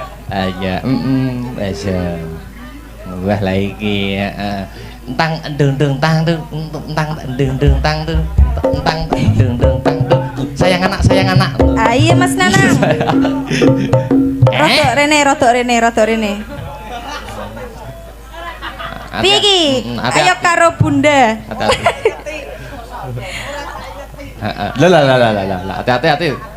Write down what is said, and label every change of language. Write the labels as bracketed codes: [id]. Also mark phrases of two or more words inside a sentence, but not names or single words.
[jv] Aja, aja. Wah lah iki, entang deng tang tuh, entang deng tang tuh, entang deng tang tuh. [id] Sayang anak. [jv] Ayo Mas Nanang. Rotok rene. Piye iki? Ayo karo Bunda. [id] Lah, hati-hati.